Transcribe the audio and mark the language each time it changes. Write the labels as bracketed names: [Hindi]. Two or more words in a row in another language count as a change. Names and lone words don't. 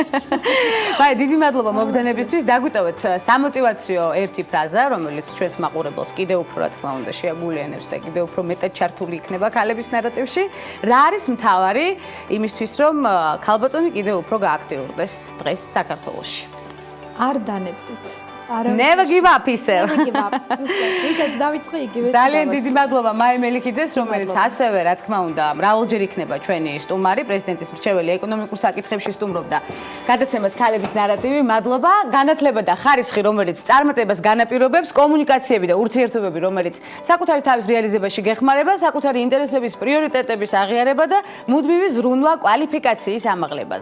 [Georgian] აი, დიდი მადლობა მობრძანებისთვის. დაგვიტოვეთ სამოტივაციო ერთი ფრაზა, რომელიც ჩვენს მაყურებელს კიდევ უფრო რა თქმა უნდა შეაგულიანებს და კიდევ უფრო მეტად ჩართული იქნება ქალების ნარატივში. რა არის მთავარი იმისთვის, რომ ქალბატონი კიდევ უფრო გააქტიურდეს დღეს საქართველოში? არ დანებდით. [English] Never give up ისე. [Georgian] რითაც დავიწყე იგივე. ძალიან დიდი მადლობა მაი მელიქიძეს, რომელიც ასევე, რა თქმა უნდა, მრავალჯერ იქნება ჩვენი სტუმარი, პრეზიდენტის მრჩეველი ეკონომიკურ საკითხებში სტუმრობდა გადაცემას ქალების ნარატივი. მადლობა. განათლება და ხარისხი, რომელიც წარმატებას განაპირობებს, კომუნიკაციები და ურთიერთობები, რომელიც საკუთარი თავის რეალიზებაში გეხმარება, საკუთარი ინტერესების პრიორიტეტების აღიარება და მუდმივი ზრუნვა კვალიფიკაციის ამაღლებაზე.